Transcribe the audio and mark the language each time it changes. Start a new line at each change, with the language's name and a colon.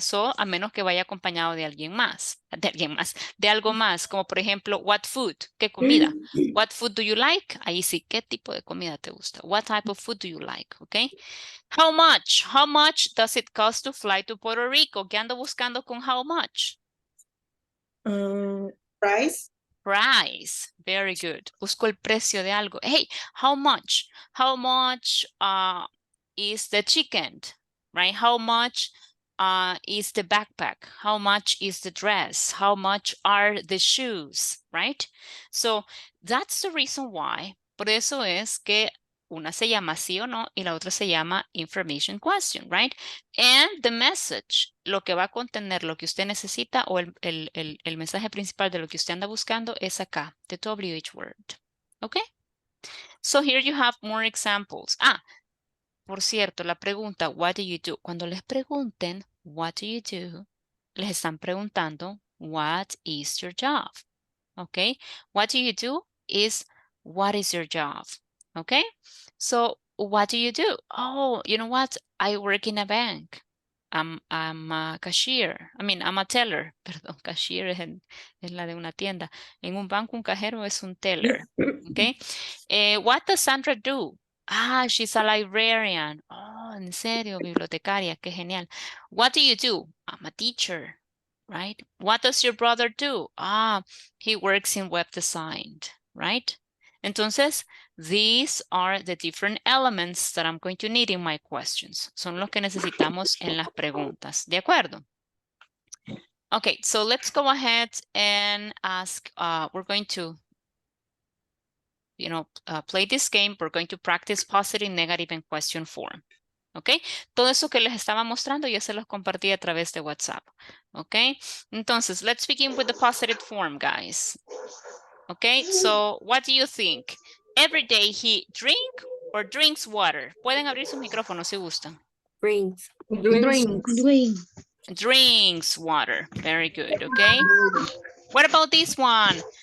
Spanish: So, a menos que vaya acompañado de alguien más, de algo más, como por ejemplo,
English: what food,
Spanish: ¿qué comida?
English: What food do you like?
Spanish: Ahí sí, ¿qué tipo de comida te gusta?
English: What type of food do you like? Okay. How much? How much does it cost to fly to Puerto Rico?
Spanish: ¿Qué ando buscando con how much?
English: Price. Price. Very good.
Spanish: Busco el precio de algo.
English: Hey, how much? How much is the chicken? Right? How much is the backpack? How much is the dress? How much are the shoes? Right? So that's the reason why.
Spanish: Por eso es que una se llama sí o no y la otra se llama information question, right?
English: And the message,
Spanish: lo que va a contener lo que usted necesita o el mensaje principal de lo que usted anda buscando es acá, the WH word.
English: Okay? So here you have more examples.
Spanish: Por cierto, la pregunta,
English: what do you do?
Spanish: Cuando les pregunten,
English: what do you do?
Spanish: Les están preguntando,
English: what is your job? Okay? What do you do is, what is your job? Okay? So, what do you do? Oh, you know what? I work in a bank. I'm a cashier. I'm a teller.
Spanish: Perdón, cashier es la de una tienda. En un banco, un cajero es un teller. Okay?
English: What does Sandra do? She's a librarian. Oh,
Spanish: en serio, bibliotecaria. Qué genial.
English: What do you do? I'm a teacher. Right? What does your brother do? He works in web design, right? Entonces, these are the different elements that I'm going to need in my questions.
Spanish: Son los que necesitamos en las preguntas. ¿De acuerdo?
English: Okay, so let's go ahead and ask, we're going to, play this game. We're going to practice positive, negative, and question form.
Spanish: ¿Ok? Todo eso que les estaba mostrando ya se los compartí a través de WhatsApp. ¿Ok?
English: Entonces, let's begin with the positive form, guys. ¿Ok? So, what do you think? Every day he drink or drinks water.
Spanish: Pueden abrir sus micrófonos si gustan.
English: Drinks. Drinks water. Very good, okay? What about this one?